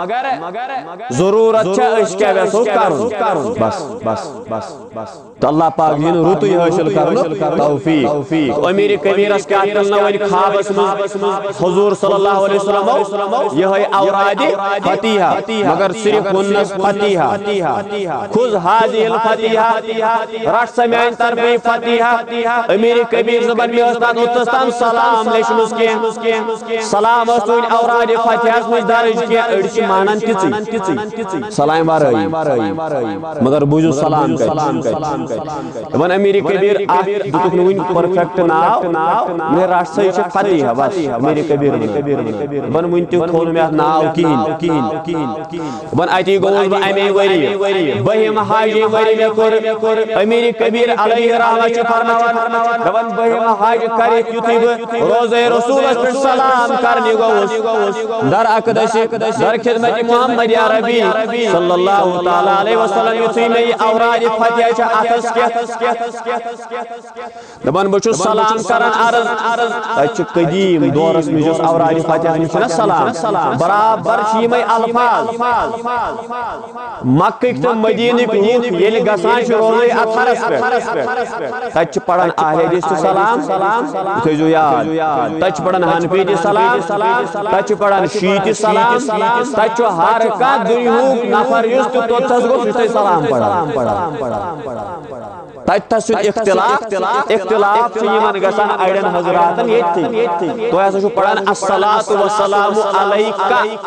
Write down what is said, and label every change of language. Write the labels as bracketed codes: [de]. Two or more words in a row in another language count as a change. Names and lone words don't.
[ks] ضروٗرت چھےٚ أسۍ کیٛاہ یژھو کرُن بس تہٕ اللہ پاک دِیِن رُتُے حٲصِل کرنُک توفیٖق امیٖرِ کبیٖرس کیٛاہ کرنو وۄنۍ خوابس منٛز حضوٗر [ar] صلی اللہ علیہ [ks] وسلمو یِہے اورادِ فتیحہ مگر صرف ووٚننس فتیحہ [ar] خُذ هذه الفتیحہ [ks] رٹ سا میانہِ طرفہٕ فتیحہ امیٖرِ کبیٖر صٲبن مےٚ ٲس تتھ اوٚتس تام سلام لیچھمٕژ کینٛہہ سلام ٲس نہٕ وۄنۍ اورادِ فتیحس منٛز درج کینٛہہ أڑۍ چھِ مانان تِژٕے سلام ورٲیی مگر بوٗزِو سلام کتہِ دپان امیٖرِ کبیٖر اکھ دِتُکھ نہٕ وُنہِ پٔرفیکٹ ناو مےٚ رٹ سا یہِ چھِ فتیحہ بس امیٖرِ کبیٖر دپان وُنہِ تہِ تھوٚو نہٕ مےٚ اتھ ناو کِہیٖنۍ دپان اتی گوٚوُس بہٕ امے ؤریہِ 2ہِم حجہِ ؤری مےٚ کوٚر امیٖرِ کبیٖر علیہ رحمت چھُ فرماوان دپان 2ہِم حج کٔرِتھ یُتھُے بہٕ روزے رسوٗلس پٮ۪ٹھ سلام کرنہِ گوٚوُس در اقدسہِ در خدمتِ محمد عربی [ar] صلی اللہ تعالیٰ علیہ وسلم [ks] یُتھُے مےٚ یہِ اورادِ فتیحہ چھِ اتھس کٮ۪تھ دپان بہ چھُس سلام کران عرض تتہِ چھُ قدیم دورس منٛز یُس اوراد فتح منٛز چھُنہ سلام برابر چھِ یِمے الفاظ مکٕکۍ تہٕ مدیٖنٕکۍ لوٗکھ ییٚلہِ گژھان چھِ روزے اطہرس پٮ۪ٹھ تتہِ چھِ پران اہلِ حدیث تہِ سلام یہِ تھٲیزیو یاد تتہِ چھِ پران حنفی تہِ سلام تتہِ چھِ پران شیعہ تہِ سلام تتہِ چھُ ہر کانٛہہ دُنیہُک نفر یُس تہِ توٚتتھس گوٚژھ سُہ چھُ تتہِ سلام پران تتہِ اختلاف چھُ یِمن گژھان اڑٮ۪ن حضراتن ییٚتھی تُہۍ ہسا چھُو پران [ar] الصلاۃ والسلام علیکہ